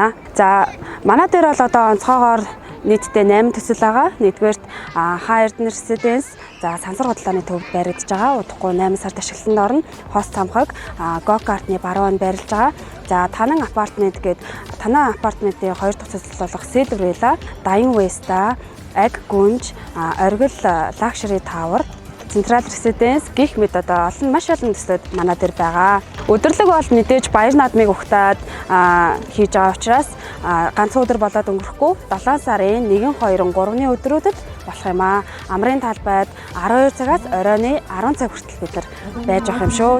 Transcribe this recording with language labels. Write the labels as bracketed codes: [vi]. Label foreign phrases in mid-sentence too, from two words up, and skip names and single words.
[mn] За манай дээр бол одоо онцгойгоор нийтдээ 8 төсөл байгаа. Нэгдүгээрт Хаа Эрдэнэ Residence за сансар худалдааны төвд баригдаж байгаа. Удахгүй 8 сард ашиглалтанд орно. Хост цамхаг, go-kart-ны баруун байрлаж байгаа. За танан апартмент гээд танай апартментын 2 дахь төсөл болох Silver Villa, Dine West-а, Ag Gunj, Оргил Luxury Tower, Central Residence гэх мэт одоо маш олон төслүүд манай дээр байгаа. Өдөрлөг бол мэдээж баяр наадмыг ухтаад хийж байгаа учраас ганц өдөр болоод өнгөрөхгүй 7 сарын 1, 2, 3-ны өдрүүдэд болох юм аа. Амрын талбайд 12 цагаас оройн 10 цаг хүртэл бид нар байж авах юм шүү.